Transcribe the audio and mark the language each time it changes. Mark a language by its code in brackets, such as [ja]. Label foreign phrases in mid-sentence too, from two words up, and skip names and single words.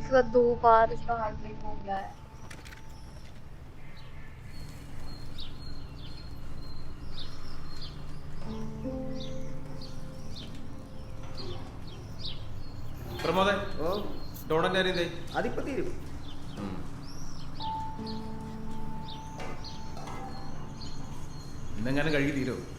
[hi] इसका 2 बार इसका [en] heart break [hi] हो गया है। [ml] പ്രമോദേ, ഡോണന്റെ കാര്യം എന്തായി? അതിപ്പോ തീരും. ഇന്നെങ്ങാനും കഴുകി തീരോ?